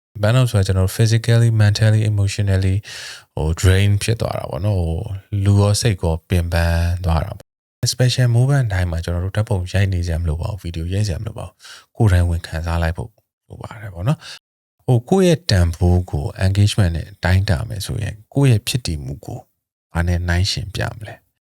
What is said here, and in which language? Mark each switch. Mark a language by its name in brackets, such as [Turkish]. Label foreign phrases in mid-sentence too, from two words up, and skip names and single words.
[Burmese] burnout ဆိုတာကျွန်တော် [English] physically mentally emotionally drain [Burmese] ဖြစ်သွားတာပေါ့နော်လူရောစိတ်ကောပင်ပန်းသွားတာပေါ့ [English] special movement [Burmese] တိုင်းမှာကျွန်တော်တို့ဓာတ်ပုံရိုက်နေကြမလို့ပါဘူးဗီဒီယိုရိုက်ကြမလို့ပါဘူးကိုယ်တိုင်ဝင်ခံစားလိုက်ဖို့လိုပါတယ်ပေါ့နော်ကိုယ့်ရဲ့တန်ဖိုးကို engagement နဲ့တိုင်းတာမယ်ဆိုရင်ကိုယ့်ရဲ့ဖြစ်တည်မှုကိုဘာနဲ့နှိုင်းယှဉ်ပြမလဲ